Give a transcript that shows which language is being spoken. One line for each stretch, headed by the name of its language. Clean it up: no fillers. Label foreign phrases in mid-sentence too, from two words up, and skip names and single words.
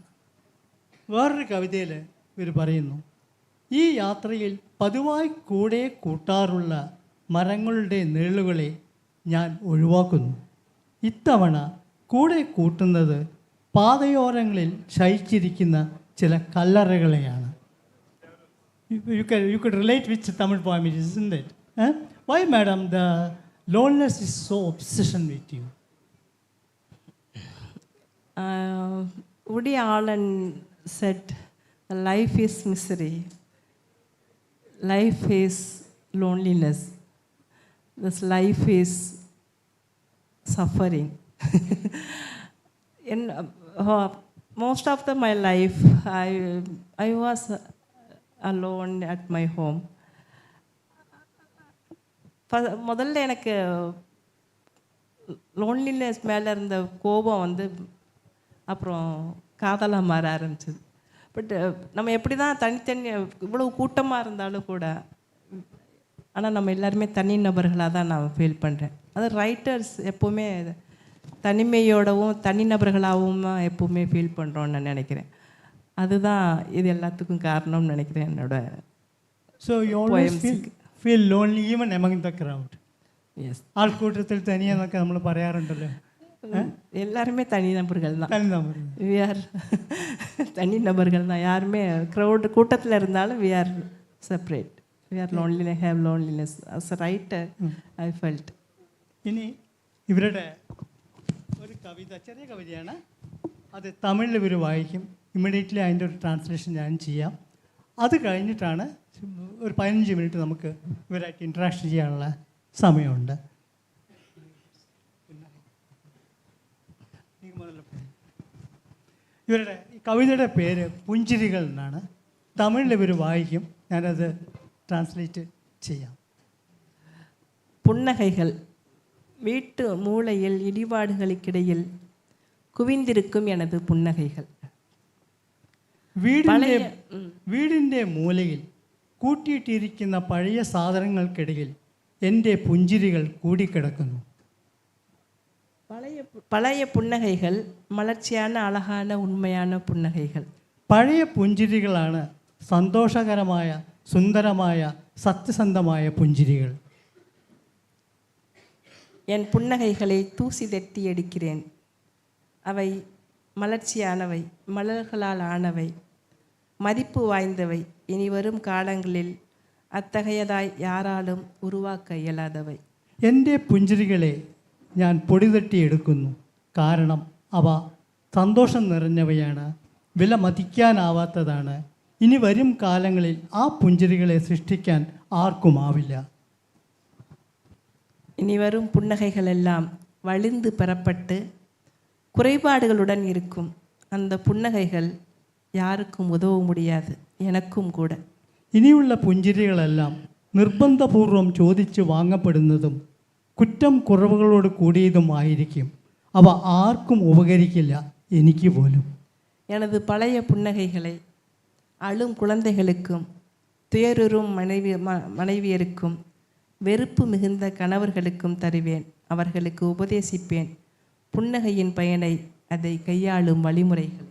Malayalam: വേറൊരു കവിതയിൽ ഇവർ പറയുന്നു, ഈ യാത്രയിൽ പതിവായി കൂടെ കൂട്ടാറുള്ള മരങ്ങളുടെ നിഴലുകളെ ഞാൻ ഒഴിവാക്കുന്നു. ഇത്തവണ കൂടെ കൂട്ടുന്നത് പാതയോരങ്ങളിൽ ശയിച്ചിരിക്കുന്ന ചില കല്ലറകളെയാണ്.
English: You could relate which Tamil poem it is, isn't it? Why, madam, the loneliness is so obsession with you? Woody Allen said, life is misery. Life is loneliness. This life is suffering. In most of my life, I was alone at my home.
Tamil: முதல்ல எனக்கு லோன்லினஸ் மேலே இருந்த கோபம் வந்து அப்புறம் காதலாக மாற ஆரம்பிச்சது. பட் நம்ம எப்படி தான் தனித்தனி இவ்வளோ கூட்டமாக இருந்தாலும் கூட, ஆனால் நம்ம எல்லாருமே தனி நபர்களாக தான் நான் ஃபீல் பண்ணுறேன். அது ரைட்டர்ஸ் எப்போவுமே தனிமையோடவும் தனிநபர்களாகவும் தான் எப்போவுமே ஃபீல் பண்ணுறோன்னு நான் நினைக்கிறேன். அதுதான் இது எல்லாத்துக்கும் காரணம்னு நினைக்கிறேன் என்னோட.
English: So you always feel lonely even among the crowd. Yes.
Malayalam: ആൾക്കൂട്ടത്തിൽ തനിയെന്നൊക്കെ നമ്മൾ പറയാറുണ്ടല്ലോ.
Tamil: எல்லாருமே தனிநபர்கள் தான்.
Malayalam: തനിനമ്പർ.
English: we are
Tamil: தனிநபர்கள் தான். யாருமே கூட்டத்தில் இருந்தாலும்
English: we are separate. We are loneliness, have loneliness. As a writer I felt.
Malayalam: ഇനി ഇവരുടെ ഒരു കവിത, ചെറിയ കവിതയാണ്, അത് തമിഴിൽ ഇവർ വായിക്കും. ഇമ്മീഡിയറ്റ്ലി അതിൻ്റെ ഒരു ട്രാൻസ്ലേഷൻ ഞാൻ ചെയ്യാം. അത് കഴിഞ്ഞിട്ടാണ് ഒരു 15 മിനിറ്റ് നമുക്ക് ഇവരായിട്ട് ഇൻട്രാക്ഷൻ ചെയ്യാനുള്ള സമയമുണ്ട്. ഇവരുടെ ഈ കവിതയുടെ പേര് പുഞ്ചിരികൾ എന്നാണ്. തമിഴിൽ ഇവർ വായിക്കും, ഞാനത് ട്രാൻസ്ലേറ്റ് ചെയ്യാം.
Tamil: புன்னகைகள். வீட்டு மூலையில் இடிபாடுகளுக்கிடையில் குவிந்திருக்கும் எனது புன்னகைகள்.
Malayalam: വീടിൻ്റെ മൂലയിൽ കൂട്ടിയിട്ടിരിക്കുന്ന പഴയ സാധനങ്ങൾക്കിടയിൽ എൻ്റെ പുഞ്ചിരികൾ കൂടിക്കിടക്കുന്നു.
Tamil: பழைய புன்னகைகள் மலர்ச்சியான அழகான உண்மையான புன்னகைகள்.
Malayalam: പഴയ പുഞ്ചിരികളാണ് സന്തോഷകരമായ സുന്ദരമായ സത്യസന്ധമായ പുഞ്ചിരികൾ.
Tamil: என் புன்னகைகளை தூசி தட்டி அடிக்கிறேன். அவை மலர்ச்சியானவை, மலர்களால் ஆனவை, மதிப்பு வாய்ந்தவை. இனி வரும் காலங்களில் அத்தகையதாய் யாராலும் உருவாக்க இயலாதவை.
Malayalam: എൻ്റെ പുഞ്ചിരികളെ ഞാൻ പൊടിതട്ടിയെടുക്കുന്നു. കാരണം അവ സന്തോഷം നിറഞ്ഞവയാണ്, വില മതിക്കാനാവാത്തതാണ്. ഇനി വരും കാലങ്ങളിൽ ആ പുഞ്ചിരികളെ സൃഷ്ടിക്കാൻ ആർക്കുമാവില്ല.
Tamil: இனி வரும் புன்னகைகள் எல்லாம் வழிந்து பெறப்பட்டு குறைபாடுகளுடன் இருக்கும். அந்த புன்னகைகள் யாருக்கும் உதவ முடியாது, எனக்கும் கூட.
Malayalam: ഇനിയുള്ള പുഞ്ചിരികളെല്ലാം നിർബന്ധപൂർവം ചോദിച്ച് വാങ്ങപ്പെടുന്നതും കുറ്റം കുറവുകളോട് കൂടിയതുമായിരിക്കും. അവ ആർക്കും ഉപകരിക്കില്ല, എനിക്ക് പോലും.
Tamil: எனது பழைய புன்னகைகளை அழும் குழந்தைகளுக்கும் துயருறும் மனைவியருக்கும் வெறுப்பு மிகுந்த கணவர்களுக்கும் தருவேன். அவர்களுக்கு உபதேசிப்பேன் புன்னகையின் பயனை, அதை கையாளும் வழிமுறைகள்.